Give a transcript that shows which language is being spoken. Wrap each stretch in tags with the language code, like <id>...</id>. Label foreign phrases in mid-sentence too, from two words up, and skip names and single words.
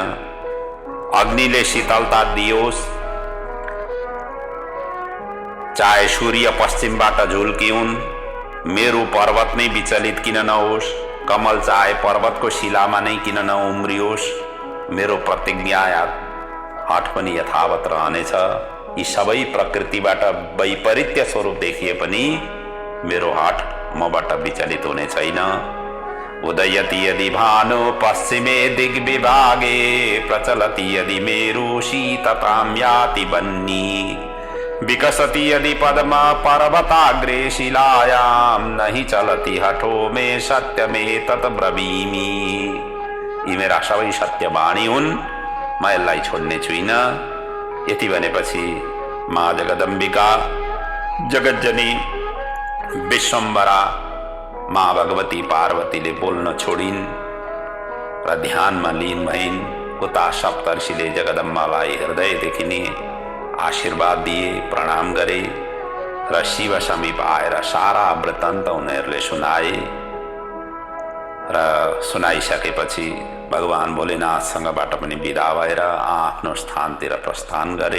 <ne>अग्निले शीतलता दियोस्, चाहे सूर्य पश्चिमबाट झुल्किउन्, मेरु पर्वत नै विचलित किन नहोस्, कमल चाहे पर्वतको शिलामा नै किन नउम्रियोस्, मेरो प्रतिज्ञा या हठ पनि यथावत रहनेछ। यी सबै प्रकृतिबाट वैपरीत्य स्वरूप देखिए पनि मेरो हठ मबाट विचलित हुने छैन।</ne> <sa>उदयति यदि भानु पश्चिमे दिग्विभागे, प्रचलति यदि मेरु शीततां याति बन्नी, विकसति यदि पद्म पर्वताग्रे शिलायां, नहि चलति हठो मे सत्यमे तत् ब्रवीमि।</sa> <ne>यी मेरा सबै सत्यवाणी हुन्, म यसलाई छोड्ने छुइनँ। यति भनेपछि माँ जगदम्बिका, जगज्जनी, विश्वम्भरा माँ भगवती पार्वतीले बोल्न छोडिन् र ध्यानमा लीन भइन्। उता सप्तर्षिले जगदम्बालाई हृदयदेखि नै आशीर्वाद दिए, प्रणाम गरे र शिव समीप आएर सारा वृत्तान्त उनीहरूले सुनाए र सुनाइसकेपछि भगवान भोलेनाथसँगबाट पनि विदा भएर आफ्नो स्थानतिर प्रस्थान गरे।</ne>